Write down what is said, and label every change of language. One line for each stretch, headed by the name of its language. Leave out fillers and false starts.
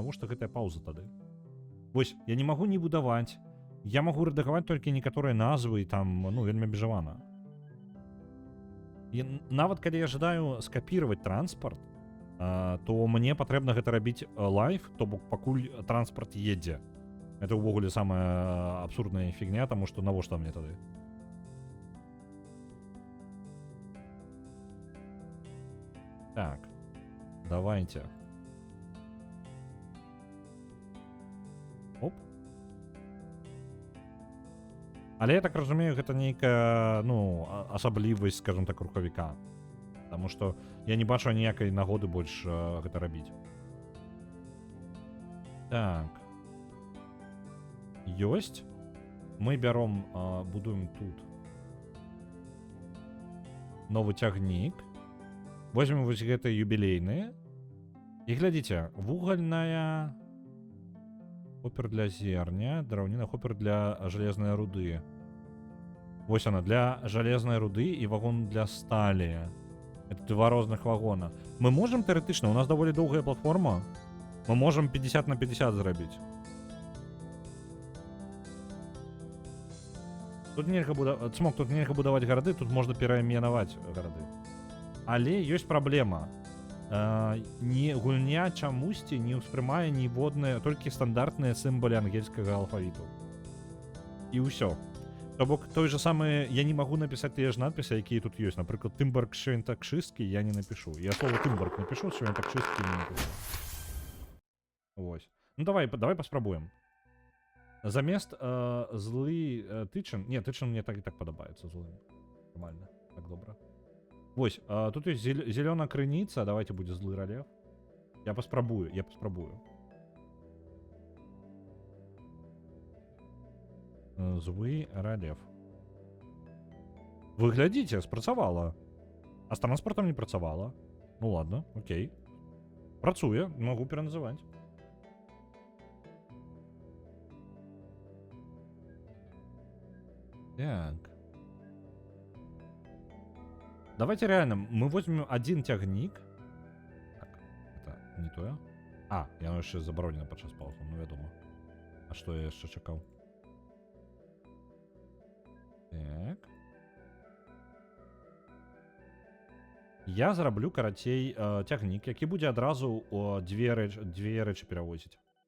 Belarusian: Навошта гэтая пауза тады? Вось, я не магу не будаваць. Я магу рэдагаваць толькі некаторыя назвы, там, ну, вельмі абмежавана. І нават калі я жадаю скапіраваць транспарт, то мне патрэбна гэта рабіць лайв, то бок пакуль транспарт едзе.
Russian: Это
Belarusian: ўвогуле самая абсурдная фігня, таму што навошта мне тады? Так. Давайте. Оп. Але я так разумею, гэта нейкая, ну, асаблівасць, скажем так, рухавіка. Таму што я не бачу ніякай нагоды больш гэта рабіць. Так. Ёсць. Мы бяром, будуем тут новы цягнік. Возьмем вось гэта юбілейныя. І глядзіце, вугальная хопер для зерня, драўніна хопер для жалезнай руды. Вось она, для жалезнай руды і вагон для сталі.
Russian: Это
Belarusian: два розных вагона. Мы можем тэарэтычна, у нас даволі доўгая платформа. Мы можем 50 на 50 зрабіць. Тут нельга будаваць, Цмок, тут нельга будаваць гарады, тут можна перайменаваць гарады. Але ёсць праблема. Гульня чамусьці не ўспрымае ніводныя, толькі стандартныя сімвалы ангельскага алфавіту. І ўсё. То бок той же самы, я не магу напісаць тыя ж надпісы, якія тут ёсць. Напрыклад, Тымбарк Швентакшыскі я не напішу. Я слово Тымбарк напішу, Швентакшыскі не напішу. Вось. Ну давай паспрабуем. Замест злий тычын. Не, тычын мне так і так падабаецца злым. Нормально. Так добра. Вось, тут
Russian: есть зелёная
Belarusian: крыніца. Давайте будзе злы рэльеф. Я паспрабую. Злы рэльеф. Вы глядзіце, спрацавала. А з транспортам не працавала.
Russian: Ну ладно,
Belarusian: окей. Працуе, могу пераназываць. Так.
Russian: Давайте реально, мы возьмем один тягнік.
Belarusian: Так, это не тое. А, яно яшчэ забаронена падчас паузы, ну вядома. А што я яшчэ чакаў? Так. Я зараблю, карацей, тягнік, які будзе адразу две рэчы перавозіць.